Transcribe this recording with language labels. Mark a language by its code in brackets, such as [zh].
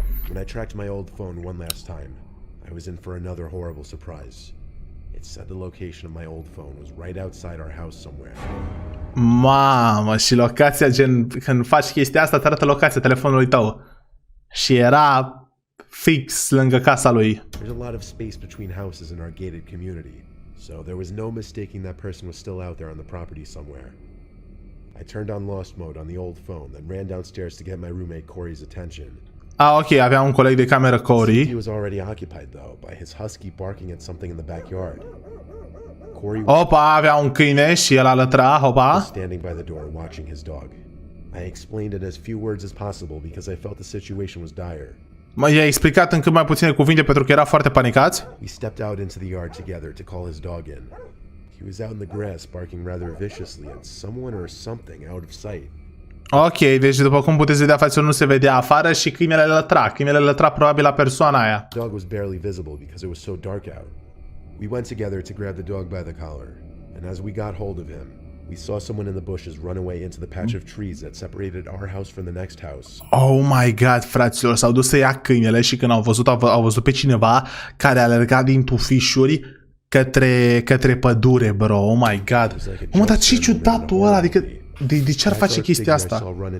[en] When I tracked my old phone one last time, I was in for another horrible surprise. It said the location of my old phone was right outside our house somewhere. [ro] Mamă, și locația, gen, când faci chestia asta, te arată locația telefonului tău. Și era fix lângă casa lui. [en] There's a lot of space between houses in our gated community, so there was no mistaking that person was still out there on the property somewhere. I turned on lost mode on the old phone, then ran downstairs to get my roommate Corey's attention. [ro] Ok, avea un coleg de cameră, Corey. [en] He was already occupied though by his husky barking at something in the backyard. Corey [ro] avea un câine și el alătra, [en] was standing by the door watching his dog. I explained in as few words as possible because I felt the situation was dire. [ro] I-a explicat în cât mai puține cuvinte pentru că era foarte panicat. [en] We stepped out into the yard together to call his dog in. He was out in the grass barking rather viciously at someone or something out of sight. [ro] Ok, deci după cum puteți vedea, față nu se vedea afară și câinele lătra. Câinele lătra probabil la persoana aia. [en] The dog was barely visible because it was so dark out. We went together to grab the dog by the collar, and as we got hold of him, we saw someone in the bushes run away into the patch of trees that separated our house from the next house. Oh my god, [ro] fraților, s-au dus să ia câinele și când au văzut pe cineva care alerga din tufișuri către pădure, bro. Oh my god. Mă, dar ce ciudatul ăla, adică de ce ar face chestia asta?